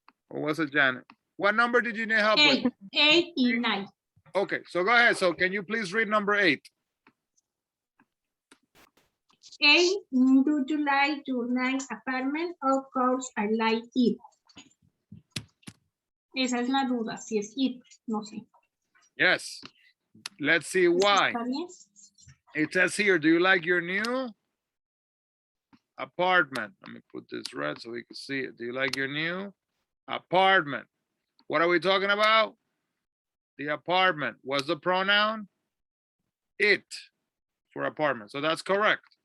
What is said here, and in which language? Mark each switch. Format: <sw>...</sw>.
<en>Or was it Janet? What number did you need help with? 8 and 9. Okay, so go ahead. So can you please read number 8? 8, do you like your nice apartment? Of course, I like it.</en> <es>Esa es la duda, si es it, no sé.</es> <en>Yes. Let's see why.</en> <es>¿Está bien?</es> <en>It says here, do you like your new apartment? Let me put this red so we can see it. Do you like your new apartment? What are we talking about? The apartment. What's the pronoun? It for apartment. So that's correct.</en>